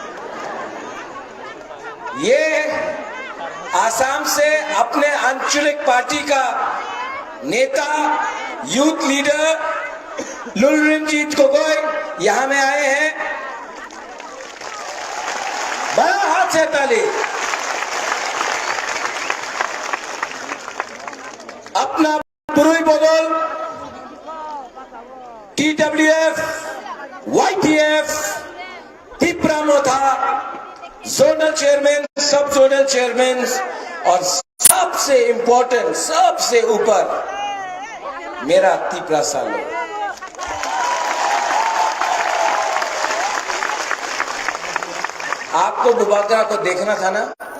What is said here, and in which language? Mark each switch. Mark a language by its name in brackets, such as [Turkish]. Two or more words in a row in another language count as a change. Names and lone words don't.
[Hindi] ये आसाम से अपने आंचलिक पार्टी का नेता, [English] youth leader [Hindi] लुलरंजीत गोगोई यहाँ में आए हैं। बड़ा हाथ से ताली। अपना पुरुई बदल TWF, YTF, तिप्रामोथा, [English] zonal chairman, sub zonal chairman [Hindi] और सबसे इंपॉर्टेंट, सबसे ऊपर मेरा तिपरा सालो। आपको बुबागरा को देखना था ना?